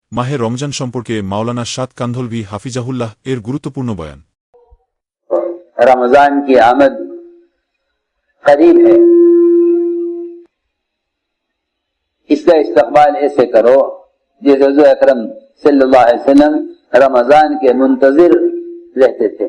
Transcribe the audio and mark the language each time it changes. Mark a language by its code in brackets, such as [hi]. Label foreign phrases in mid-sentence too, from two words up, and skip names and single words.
[bn] মাহে রমজান সম্পর্কে মাওলানা সাদ কান্ধলভি হাফিজাহুল্লাহ এর গুরুত্বপূর্ণ বয়ান। [ur] رمضان کی آمد قریب ہے، اس کا استقبال ایسے کرو جیسے حضور اکرم [ar] صلی اللہ علیہ وسلم [ur] رمضان کے منتظر رہتے تھے۔